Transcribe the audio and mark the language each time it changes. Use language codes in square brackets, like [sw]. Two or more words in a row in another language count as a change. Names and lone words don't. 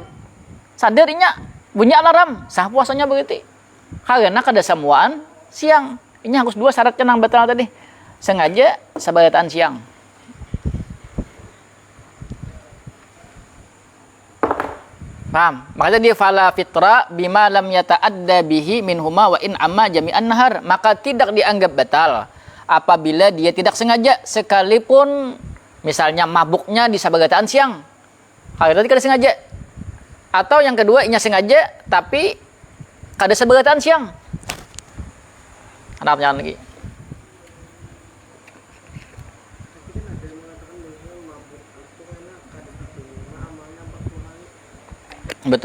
[bjn] Sadar inya bunyi alarm, sah puasanya begitu. Karena kada samuan siang. Inya harus dua syaratnya nang batal tadi. Sengaja sabagataan siang. Paham? Makanya dia [ar] فلا فطر بما لم يتعد به منهما وإن عم جميع النهار. [bjn] Maka tidak dianggap batal apabila dia tidak sengaja sekalipun misalnya mabuknya di sabagataan siang. Kalau tadi kada sengaja. Atau yang kedua inya sengaja tapi kada sabagataan siang. Ada pertanyaan lagi? Betul.